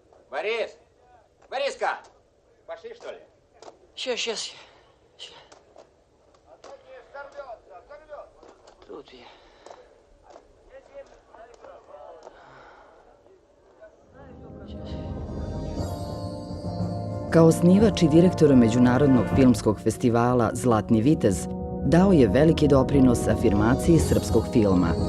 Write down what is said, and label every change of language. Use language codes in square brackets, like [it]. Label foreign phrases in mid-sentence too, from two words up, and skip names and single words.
[ru] Борис! Бориска! Пошли, что ли? Сейчас. Тут я. [sr] Kao osnivač i direktor Međunarodnog filmskog festivala Zlatni vitez, dao je veliki doprinos afirmaciji srpskog filma.